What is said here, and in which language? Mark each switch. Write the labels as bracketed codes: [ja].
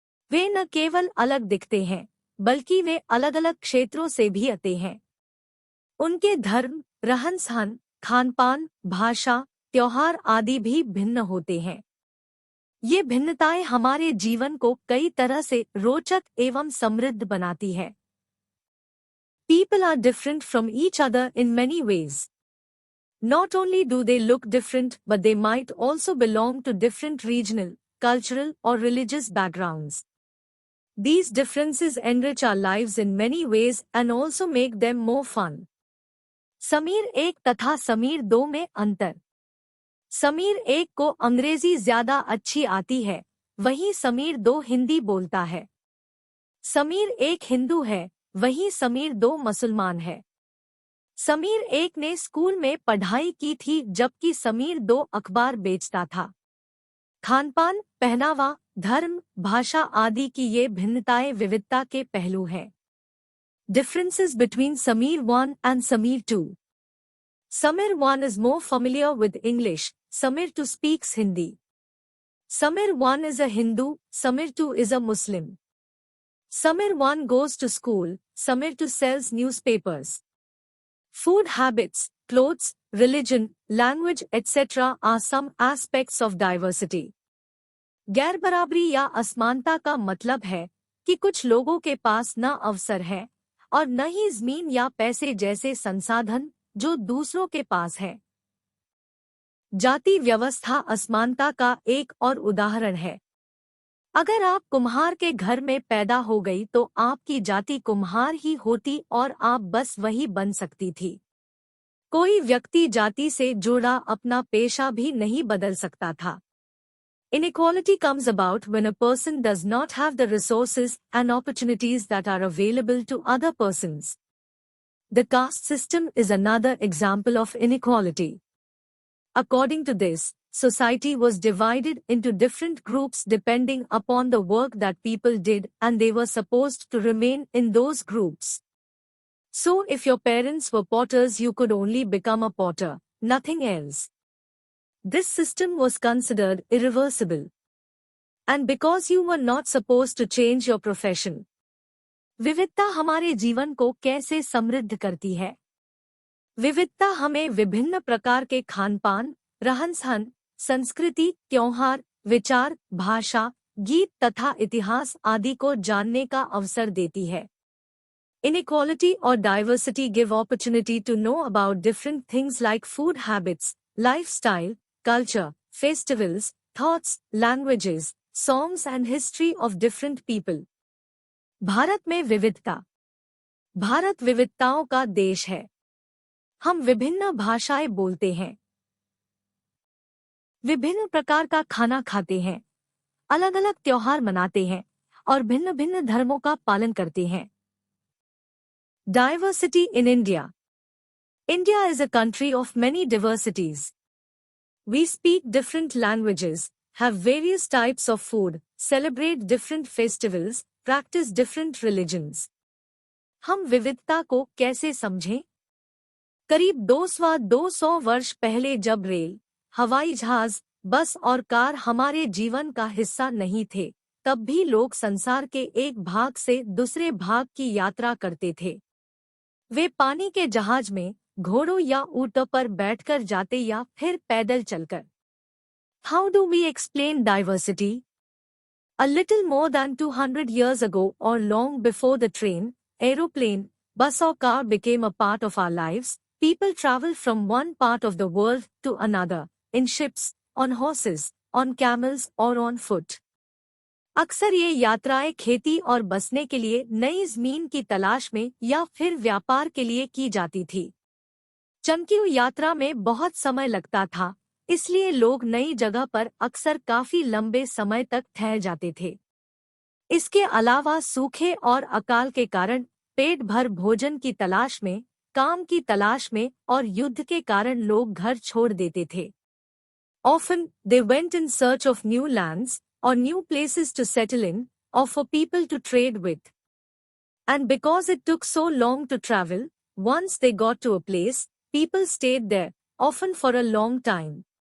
[hi] वे न केवल अलग दिखते हैं बल्कि वे अलग अलग क्षेत्रों से भी आते हैं। उनके धर्म, रहन सहन, खान पान, भाषा, त्योहार आदि भी भिन्न होते हैं। ये भिन्नताएं हमारे जीवन को कई तरह से रोचक एवं समृद्ध बनाती है। [en] People are different from each other in many ways. Not only do they look different, but they might also belong to different regional, cultural, or religious backgrounds. These differences enrich our lives in many ways and also make them more fun. [hi] Sameer एक तथा समीर दो में अंतर। समीर एक को अंग्रेजी ज्यादा अच्छी आती है, वहीं समीर दो हिंदी बोलता है। समीर एक हिंदू है, वहीं समीर दो मुसलमान है। समीर एक ने स्कूल में पढ़ाई की थी जबकि समीर दो अखबार बेचता था। खानपान, पहनावा, धर्म, भाषा आदि की ये भिन्नताएं विविधता के पहलू हैं। [en] Differences between Sameer 1 and Sameer 2. Sameer 1 is more familiar with English, Sameer 2 speaks Hindi. Sameer 1 is a Hindu, Sameer 2 is a Muslim. Sameer 1 goes to school, Sameer 2 sells newspapers. Food habits, clothes, religion, language, etc. are some aspects of diversity. [hi] गैरबराबरी या असमानता का मतलब है कि कुछ लोगों के पास न अवसर है और न ही ज़मीन या पैसे जैसे संसाधन जो दूसरों के पास है। जाति व्यवस्था असमानता का एक और उदाहरण है। अगर आप कुम्हार के घर में पैदा हो गई तो आपकी जाति कुम्हार ही होती और आप बस वही बन सकती थी। कोई व्यक्ति जाति से जुड़ा अपना पेशा भी नहीं बदल सकता था। [en] Inequality comes about when a person does not have the resources and opportunities that are available to other persons. The caste system is another example of inequality. According to this, society was divided into different groups depending upon the work that people did and they were supposed to remain in those groups. So if your parents were potters you could only become a potter, nothing else. This system was considered irreversible. And because you were not supposed to change your profession. [hi] विविधता हमारे जीवन को कैसे समृद्ध करती है? विविधता हमें विभिन्न प्रकार के खानपान, रहन-सहन, संस्कृति, त्योहार, विचार, भाषा, गीत तथा इतिहास आदि को जानने का अवसर देती है। [en] Inequality or diversity give opportunity to know about different things like food habits, lifestyle, culture, festivals, thoughts, languages, songs and history of different people. [hi] Bharat में विविधता। भारत विविधताओं का देश है। हम विभिन्न भाषाएं बोलते हैं, विभिन्न प्रकार का खाना खाते हैं, अलग अलग त्योहार मनाते हैं और भिन्न भिन्न धर्मों का पालन करते हैं। [en] Diversity in India. India is a country of many diversities. We speak different languages, have various types of food, celebrate different festivals, practice different religions. [hi] हम विविधता को कैसे समझें? करीब 200 वर्ष पहले जब रेल, हवाई जहाज, बस और कार हमारे जीवन का हिस्सा नहीं थे, तब भी लोग संसार के एक भाग से दूसरे भाग की यात्रा करते थे। वे पानी के जहाज में, घोड़ों या ऊँटों पर बैठकर जाते या फिर पैदल चलकर। [en] How do we explain diversity? A little more than 200 years ago or long before the train, aeroplane, bus or car became a part of our lives, people travel from one part of the world to another, in ships, on horses, on camels or on foot. [hi] अक्सर ये यात्राएं खेती और बसने के लिए नई ज़मीन की तलाश में या फिर व्यापार के लिए की जाती थी। चंकीय यात्रा में बहुत समय लगता था, इसलिए लोग नई जगह पर अक्सर काफी लंबे समय तक ठहर जाते थे। इसके अलावा सूखे और अकाल के कारण पेट भर भोजन की तलाश में, काम की तलाश में और युद्ध के कारण लोग घर छोड़ देते थे। [en] Often, they went in search of new lands or new places to settle in, or for people to trade with. And because it took so long to travel, once they got to a place, people stayed there, often for a long time.